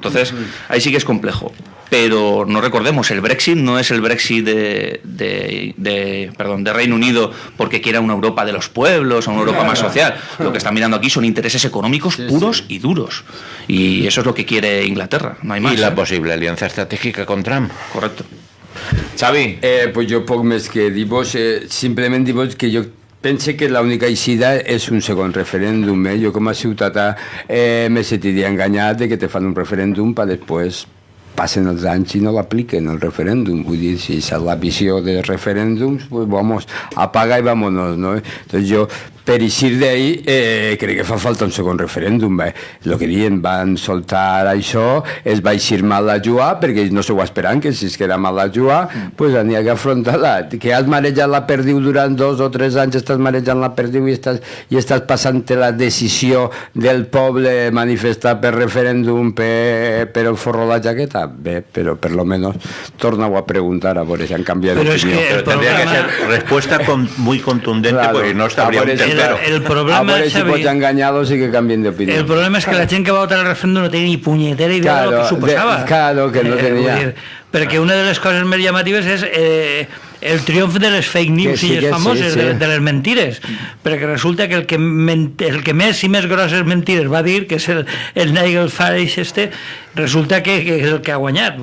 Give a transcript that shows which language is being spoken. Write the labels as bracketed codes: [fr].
[es] Entonces, ahí sí que es complejo. Pero no recordemos, el Brexit no es el Brexit de Reino Unido porque quiera una Europa de los pueblos o una Europa más social. Lo que están mirando aquí son intereses económicos puros y duros. Y eso es lo que quiere Inglaterra, no hay más. Y la posible alianza estratégica con Trump. Correcto. Xavi. [ca] Pues jo poc més que dir-vos, simplement dir-vos que jo pense que l'única eixida és un segon referèndum. Jo com a ciutadà me sentiria enganyat de que te fan un referèndum per després passen els anys i no l'apliquen el referèndum. Vull dir, si és la visió de referèndums, pues vamos, [es] apaga y vámonos, [ca] ¿no? Entonces yo, per eixir d'ahí, crec que fa falta un segon referèndum. El que diuen, van soltar això, es va eixir mal la jugada, perquè ells no s'ho esperaven, que si es queda mal la jugada, pues n'hi ha que afrontar-la. Que has marejat la perdiu durant 2 o 3 anys, estàs marejant la perdiu i estàs passant-te la decisió del poble manifestar per referèndum per el forro la jaqueta. Bé, però per lo menos torna-ho a preguntar a veure si han canviat d'opinió. [es] Pero tendría que ser respuesta muy contundente, claro, porque no estaría un tercero. [ca] El problema, a veure si pots enganyar-los i que canvien d'opinió. El problema és que la gent que va votar el referèndum no tenia ni punyetera idea de lo que suposava. Claro, que no tenia. Perquè una de les coses més llamatives és el triomf de les fake news i les famoses, de les mentires, perquè resulta que el que més i més grosses mentires va dir, que és el Nigel Farage resulta que és el que ha guanyat.